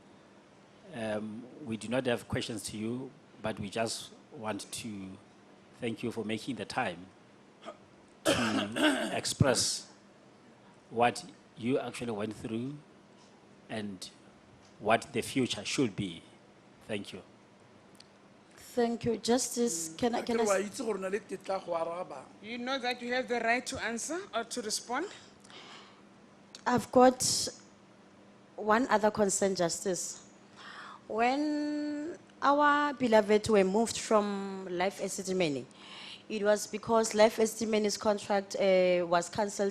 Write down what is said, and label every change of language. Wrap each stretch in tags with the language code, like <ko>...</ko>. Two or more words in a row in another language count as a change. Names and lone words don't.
<en>We do not have questions to you, but we just want to thank you for making the time to express what you actually went through and what the future should be. Thank you. Thank you. Justice, can I,</en> <tn>Akere wa itse gore o na le tetla go araba.</tn> <en>You know that you have the right to answer or to respond? I've got one other concern, Justice. When our beloved were moved from Life Esidimeni, it was because Life Esidimeni's contract was cancelled.</en>